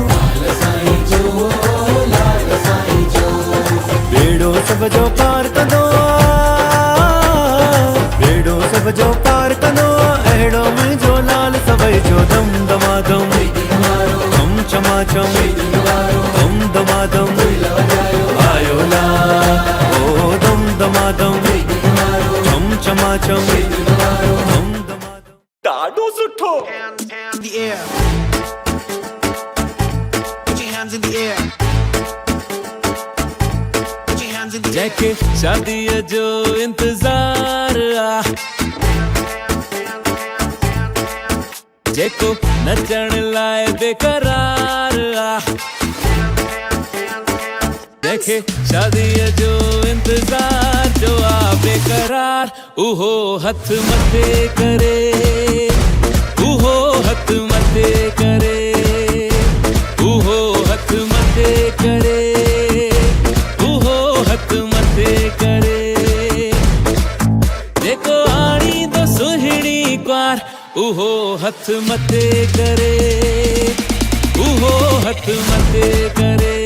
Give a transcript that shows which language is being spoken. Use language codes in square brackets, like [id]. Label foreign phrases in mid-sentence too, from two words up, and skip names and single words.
[sd] बेड़ो सब जो पार कदो बेड़ो सब जो पार कदो अहड़ो में जो लाल सवई जो दम दमादम चमा चम दम दमादम आयो ला ओ दम दमादम चम चमा चम दम दमादम ॾाढो सुठो। [en] In the air. Put your hands in the air. Put your hands in the air. [sd] जैके शादी जो इंतजार जेको नचण लाए बेकरार देखे शादी जो इंतजार जो आ बेकरार उहो हथ मथे करे उहो हथ मथे करे उहो हथ मथे करे उहो हथ मथे करे जेको आणी दो सुहिणी क्वार उहो हथ मथे करे उहो हथ मथे करे।